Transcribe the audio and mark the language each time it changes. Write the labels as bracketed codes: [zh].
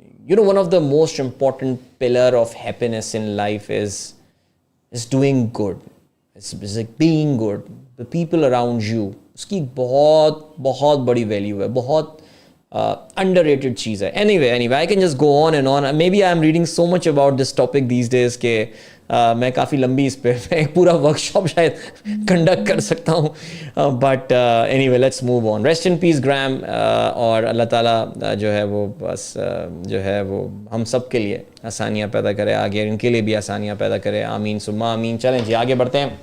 [en] You know, one of the most important pillar of happiness in life is doing good. It's like being good. The people around you, [ur] اس کی بہت بہت بڑی value ہے، بہت underrated چیز ہے. [en] Anyway, I can just go on and on. Maybe I am reading so much about this topic these days [ur] کہ میں کافی لمبی اس پہ ایک پورا ورک شاپ شاید کنڈکٹ کر سکتا ہوں. [en] But anyway, let's move on. Rest in peace Graham. [ur] اور اللہ تعالیٰ جو ہے وہ بس جو ہے وہ ہم سب کے لیے آسانیاں پیدا کرے، آگے ان کے لیے بھی آسانیاں پیدا کرے. آمین ثم آمین. چلیں جی آگے بڑھتے ہیں.